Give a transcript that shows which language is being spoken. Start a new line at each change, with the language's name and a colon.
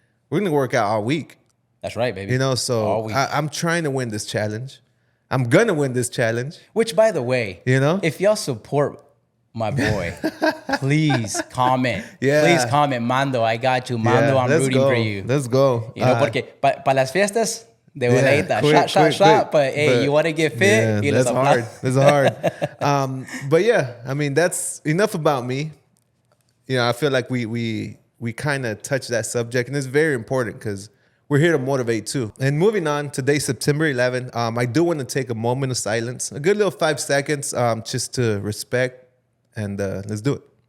English: We're going to work out all week. That's right, baby. You know, so I'm trying to win this challenge. I'm going to win this challenge. Which, by the way, you know, if y'all support my boy, please comment. Yeah. Please comment. Mando, I got you. Mando, I'm rooting for you. Let's go.
Spanish: You know, porque para las fiestas, de voladita, shot.
English: But hey, you want to get fit? Yeah, that's hard. That's hard. But yeah, I mean, that's enough about me. You know, I feel like we kind of touched that subject, and it's very important because we're here to motivate too. And moving on, today, September 11th, I do want to take a moment of silence, a good little 5 seconds, just to respect, and let's do it.